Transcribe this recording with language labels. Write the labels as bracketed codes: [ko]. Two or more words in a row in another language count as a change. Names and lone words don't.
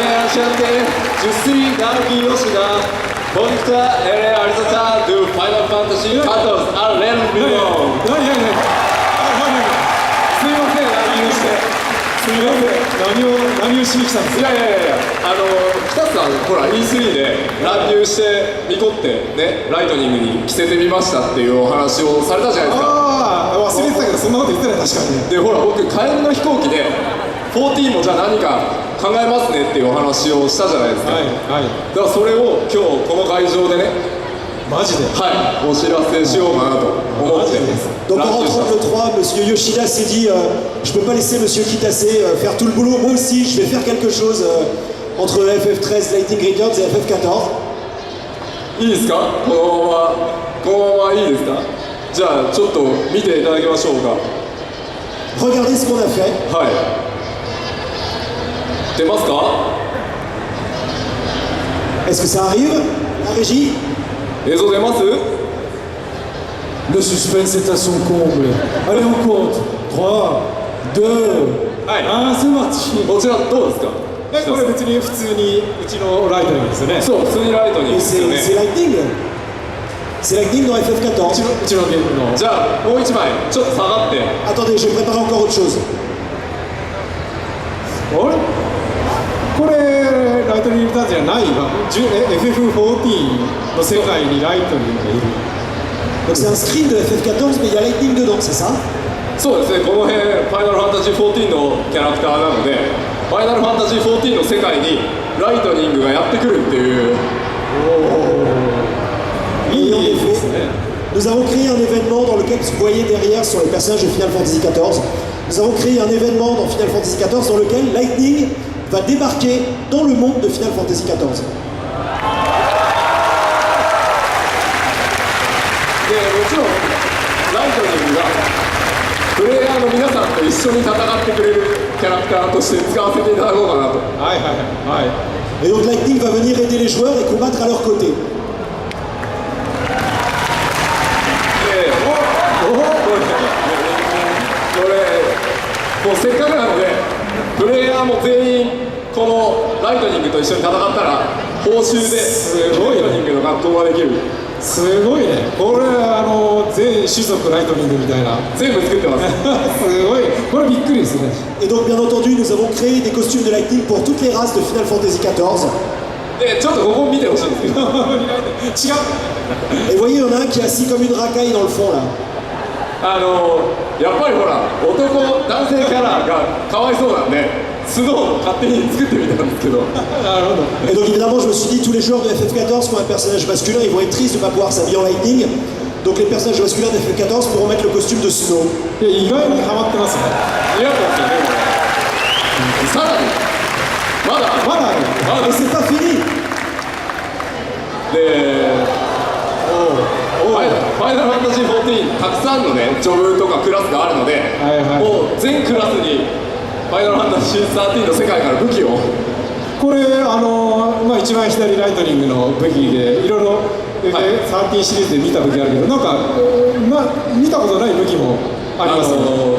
[fr] chanter Je suis Naoki Yoshida, conducteur et réalisateur de Final Fantasy XIV à l'Elmino。 [ja] すみません、乱入して。すみません、何をしに来たんですか。いや、北さん、ほら E3 で乱入してミコってね、ライトニングに着せてみましたっていうお話をされたじゃないですか。ああ、忘れてたけど、そんなこと言ってない、確かに。で、ほら、僕、帰りの飛行機で、14もじゃあ何か考えますねっていうお話をしたじゃないですか。はいはい。だからそれを今日この会場でね、マジで、はい、お知らせしようかなと思って。 [fr] Donc en rentrant le 3, Monsieur Yoshida s'est dit je peux pas laisser Monsieur Kitase faire tout le boulot, moi aussi je vais faire quelque chose entre FF13 Lightning Returns et FF14. [ja] いいですか、このままいいですか。じゃあちょっと見ていただきましょうか。 [fr] Regardez ce qu'on a fait. [ja] はい、出ますか。 [fr] Est-ce que ça arrive, la régie? [ja] 映像出ます。 [fr] Le suspense est à son comble. Allez, on compte. 3, 2, 1, c'est parti. [ja] こちらどうですか。これ別に普通にうちのライトニングですよね。そう、普通にライトニングですよね。 [fr] C'est Lightning. C'est Lightning dans FF14. [ja] うちのゲームの。じゃあもう一枚ちょっと下がって。 [fr] Attendez, je vais préparer encore autre chose. [ja] あれこれライトニングターンじゃないわ。FF14 の世界にライトニングがいる。 [fr] Donc c'est un screen de FF14 mais il y a Lightning dedans, c'est ça? [ja] そうですね、この辺ファイナルファンタジー14のキャラクターなので、ファイナルファンタジー14の世界にライトニングがやってくるっていう。 [fr] Et en effet, nous avons créé un événement dans lequel vous voyez derrière sur les personnages de Final Fantasy XIV. Nous avons créé un événement dans Final Fantasy XIV dans lequel Lightning va débarquer dans le monde de Final Fantasy XIV. [ja] でもちろんライトニングがプレイヤーの皆さんと一緒に戦ってくれるキャラクターとして使わせていただこうかなと。はいはいはい。 [fr] Et donc Lightning va venir aider les joueurs et combattre à leur côté. [ja] これもうせっかくなのでプレイヤーも全員このライトニングと一緒に戦ったら報酬でライトニングの学校ができる。すごいね。これ全種族ライトニングみたいな。全部作ってます。すごい。これびっくりですね。 [fr] Et donc bien entendu nous avons créé des costumes de Lightning pour toutes les races de Final Fantasy XIV. [ja] でちょっとここ見てほしいんですけど。違う。 [fr] Et vous voyez il y en a un qui est assis comme une racaille dans le fond là. [ja] やっぱりほら男性キャラがかわいそうなんでスノーを勝手に作ってみたんですけど。 [fr] Et donc évidemment je me suis dit tous les joueurs de FF14 qui ont un personnage masculin ils vont être tristes de ne pas pouvoir s'habiller en Lightning. Donc les personnages masculins de FF14 pourront mettre le costume de Snow. [ja] 意外にハマってますね。似合ってますよね。さらにまだある。 [fr] Mais c'est pas fini. [ja] でファイナルファンタジー14たくさんのねジョブとかクラスがあるので、もう全クラスにファイナルファンタジー13の世界から武器を。これ一番左ライトニングの武器でいろいろ13シリーズで見た武器あるけど、なんか見たことない武器もありますよね。